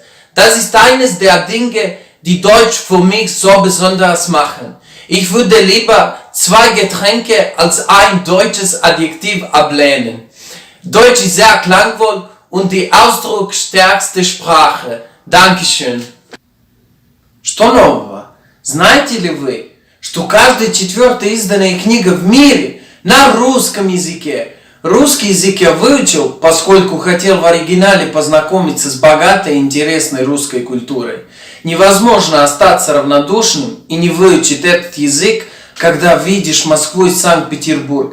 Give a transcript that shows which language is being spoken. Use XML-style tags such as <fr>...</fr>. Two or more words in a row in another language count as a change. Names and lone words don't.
<de>Das ist eines der Dinge, die Deutsch für mich so besonders machen. Ich würde lieber 2 Getränke als ein deutsches Adjektiv ablehnen. Deutsch ist sehr klangvoll und die ausdrucksstärkste Sprache. Dankeschön.</de> <ru>Что нового? Знаете ли вы, что каждая 4-я изданная книга в мире на русском языке? Русский язык я выучил, поскольку хотел в оригинале познакомиться с богатой и интересной русской культурой. Невозможно остаться равнодушным и не выучить этот язык, когда видишь Москву и Санкт-Петербург.</ru>